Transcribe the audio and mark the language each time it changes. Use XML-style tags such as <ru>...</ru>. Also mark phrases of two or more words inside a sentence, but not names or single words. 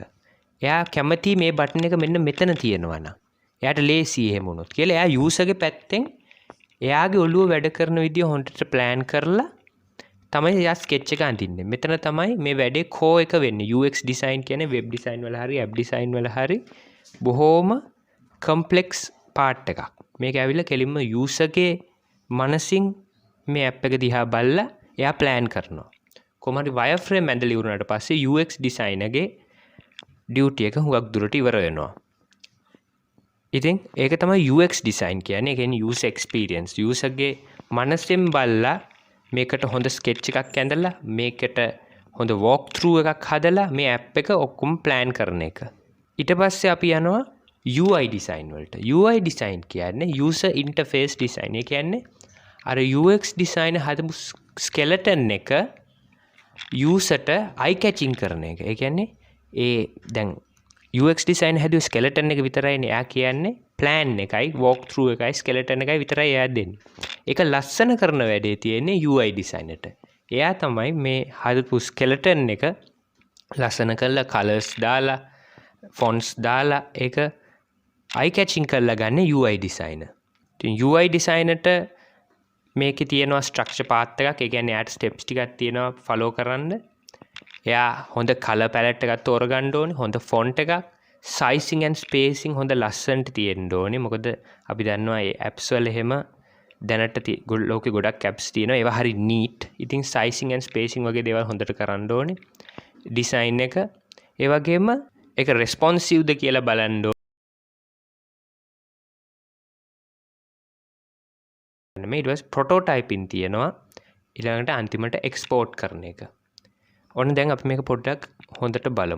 <si>එයා කැමති මේ බටන් එක මෙන්න මෙතන තියෙනවා නම් එයාට ලේසි එහෙම වුණොත් කියලා එයා යූසර්ගේ පැත්තෙන් එයාගේ ඔළුව වැඩ කරන විදිය හොඳට ප්ලෑන් කරලා තමයි එයා ස්කෙච් එක අඳින්නේ. මෙතන තමයි මේ වැඩේ කෝ එක වෙන්නේ.</si> <en>UX design</en> <si>කියන්නේ</si> <en>web design</en> <si>වල හරි</si> <en>app design</en> <si>වල හරි බොහොම</si> <en>complex part</en> <si>එකක්. මේක ඇවිල්ලා කෙලින්ම යූසර්ගේ මනසින් මේ app එක දිහා බලලා එයා ප්ලෑන් කරනවා. කොහොම හරි wireframe ඇඳලා ඉවරනට පස්සේ</si> <en>UX designerගේ</en> <si>ඩියුටි එක හුඟක් දුරට ඉවර වෙනවා. ඉතින් ඒක තමයි</si> <en>UX design</en> <si>කියන්නේ. ඒ කියන්නේ</si> <en>user experience.</en> <si>userගේ මනසෙන් බලලා මේකට හොඳ sketch එකක් ඇඳලා මේකට හොඳ</si> <en>walk through</en> <si>එකක් හදලා මේ app එක ඔක්කොම plan කරන එක. ඊට පස්සේ අපි යනවා</si> <en>UI design</en> <si>වලට.</si> <en>UI design</en> <si>කියන්නේ</si> <en>user interface design.</en> <si>ඒ කියන්නේ අර</si> <en>UX design</en> <si>හදපු skeleton එක userට</si> <en>eye catching</en> <si>කරන එක. ඒ කියන්නේ ඒ දැන්</si> <en>UX design</en> <si>හැදුවේ skeleton එක විතරයිනේ. එයා කියන්නේ plan එකයි</si> <en>walk through</en> <si>එකයි skeleton එකයි විතරයි එයා දෙන්නේ. ඒක ලස්සන කරන වැඩේ තියෙන්නේ</si> <en>UI design</en> <si>එකට. එයා තමයි මේ හදපු skeleton එක ලස්සන කරලා colors දාලා fonts දාලා ඒක</si> <en>eye catching</en> <si>කරලා ගන්න</si> <en>UI designer.</en> <si>ඉතින්</si> <en>UI designer</en> <si>ට මේකේ තියෙනවා</si> <en>structure path</en> <si>එකක්. ඒ කියන්නේ එයාට steps ටිකක් තියෙනවා follow කරන්න. එයා හොඳ</si> <en>color palette</en> <si>එකක් තෝරගන්න ඕනේ. හොඳ font එකක්,</si> <en>sizing and spacing</en> <si>හොඳ ලස්සනට තියෙන්න ඕනේ. මොකද අපි දන්නවා මේ apps වල එහෙම දැනට ලෝකේ ගොඩක් apps තියෙනවා. ඒවා හරි neat. ඉතින්</si> <en>sizing and spacing</en> <si>වගේ දේවල් හොඳට කරන්න ඕනේ. design එක ඒ වගේම ඒක responsive ද කියලා බලන්න ඕනේ. මේ ඊට පස්සේ prototyping තියෙනවා. ඊළඟට අන්තිමට export කරන එක. ඔන්න දැන් අපි මේක පොඩ්ඩක් හොඳට බලමු.</si>